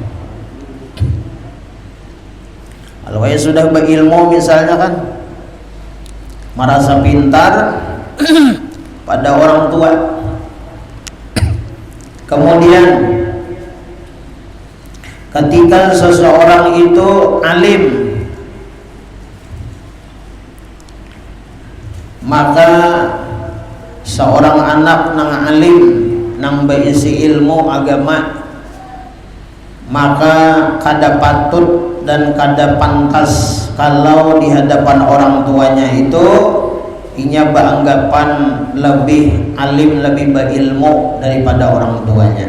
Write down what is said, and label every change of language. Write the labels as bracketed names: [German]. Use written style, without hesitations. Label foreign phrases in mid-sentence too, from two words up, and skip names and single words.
[Indonesian] Kalau ia sudah berilmu misalnya kan, merasa pintar pada orang tua, kemudian ketika seseorang itu alim, maka seorang anak [Banjar] nang alim, nang berisi ilmu agama, maka kada patut dan kada pantas kalau di hadapan orang tuanya itu inya beranggapan lebih alim, lebih berilmu daripada orang tuanya.